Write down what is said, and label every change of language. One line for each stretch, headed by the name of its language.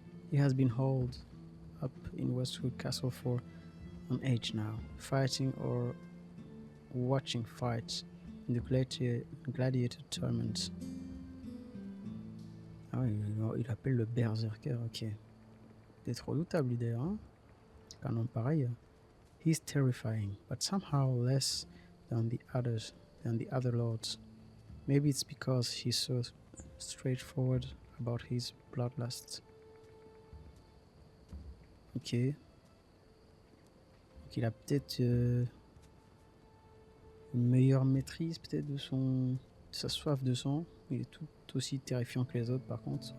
English: He has been holed up in Westwood Castle for an age now, fighting or watching fights in the gladiator tournaments.
French: Ah oui, il appelle le Berserker, ok. Il est trop redoutable, lui, d'ailleurs, hein? Un nom pareil.
English: He's terrifying, but somehow less than the other lords. Maybe it's because he's so straightforward about his bloodlust.
French: Ok. Donc il a peut-être une meilleure maîtrise peut-être de sa soif de sang. Il est tout aussi terrifiant que les autres par contre.